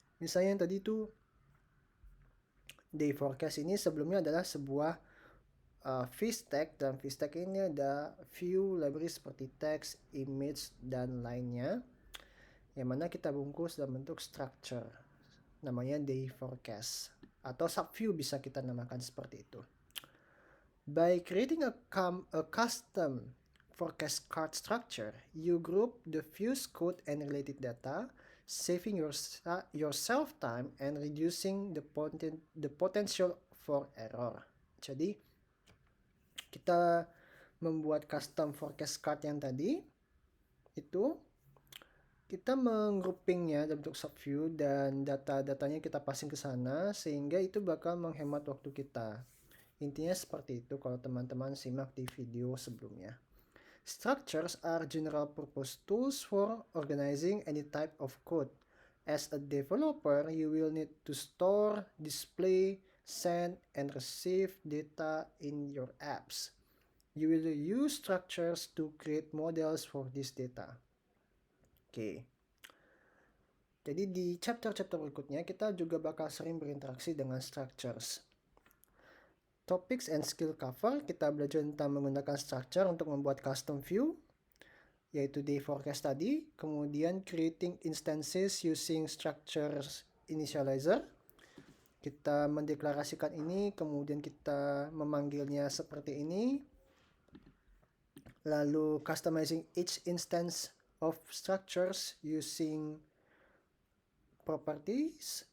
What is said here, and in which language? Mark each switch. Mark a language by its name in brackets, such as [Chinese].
[Indonesian] Misalnya yang tadi itu day forecast ini sebelumnya adalah sebuah VStack, dan VStack ini ada view library seperti text, image, dan lainnya, yang mana kita bungkus dalam bentuk structure namanya day forecast, atau subview bisa kita namakan seperti itu. [English] By creating a custom forecast card structure, you group the views code and related data, saving yourself time and reducing the potential for error. [Indonesian] Jadi kita membuat custom forecast card yang tadi itu, kita menggroupingnya dalam bentuk subview dan data-datanya kita passing ke sana, sehingga itu bakal menghemat waktu kita. Intinya seperti itu kalau teman-teman simak di video sebelumnya. [English] Structures are general purpose tools for organizing any type of code. As a developer, you will need to store, display, send, and receive data in your apps. You will use structures to create models for this data. [Indonesian] Oke. Jadi di chapter-chapter berikutnya kita juga bakal sering berinteraksi dengan structures. [English] Topics and skill cover, [Indonesian] kita belajar tentang menggunakan structure untuk membuat custom view, yaitu day forecast tadi. [English] Kemudian creating instances using structures initializer. [Indonesian] Kita mendeklarasikan ini, kemudian kita memanggilnya seperti ini. [English] Lalu customizing each instance of structures using properties.